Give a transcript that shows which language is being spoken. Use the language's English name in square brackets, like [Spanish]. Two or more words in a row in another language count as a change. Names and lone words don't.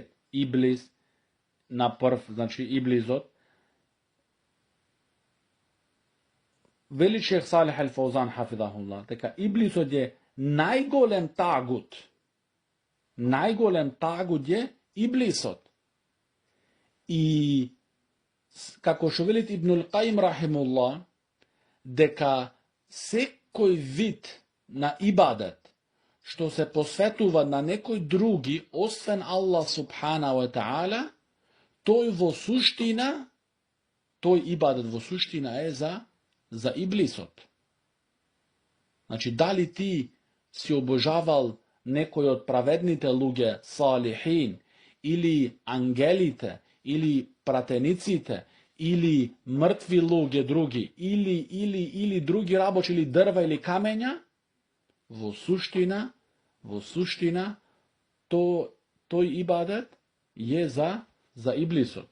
[Macedonian] Иблис на прв, значи Иблизот. Вели шейх Салих ал-Фаузан хафидахуллах дека Иблисот е најголем тагут. Најголем тагут е Иблисот. И како што велит Ибнул Каим рахимуллах, дека секој вид на ибадет што се посветува на некој други, освен Аллах [Arabic] سبحانه وتعالى, [Macedonian] тој ибадет во суштина е за Иблисот. Значи, дали ти си обожавал некој од праведните луѓе, салихин, или ангелите, или пратениците, или мртви луѓе други, или други работи, или дрва, или камења, во суштина, тој ибадет е за Иблисот.